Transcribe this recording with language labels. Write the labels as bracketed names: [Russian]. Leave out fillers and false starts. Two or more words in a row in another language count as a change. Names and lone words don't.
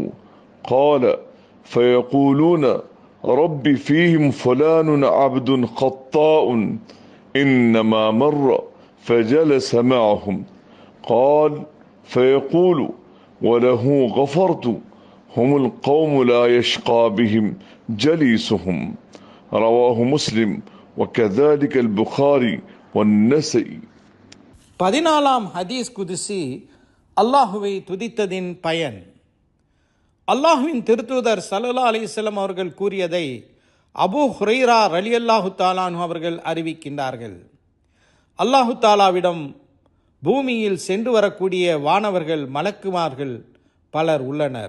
[Arabic] قال: فيقولون: رب فيهم فلان عبد خطاء إنما مر فجلس معهم. قال: فيقول: وله غفرت، هم القوم لا يشقى بهم جليسهم. رواه مسلم وكذلك البخاري والنسائي. [Tamil] 14ஆம் [Arabic] حديث قدسي [Tamil] அல்லாஹுவை துதித்ததின் பயன். அல்லாஹுவின் திருத்தூதர் [Arabic] صلى الله عليه وسلم [Tamil] அவர்கள் கூறியதை அபூ ஹுரைரா [Arabic] رضي الله تعالى عنه [Tamil] அவர்கள் அறிவிக்கின்றார்கள். அல்லாஹு தாலாவிடம் பூமியில் சென்று வரக்கூடிய வானவர்கள் மலக்குமார்கள் பலர் உள்ளனர்.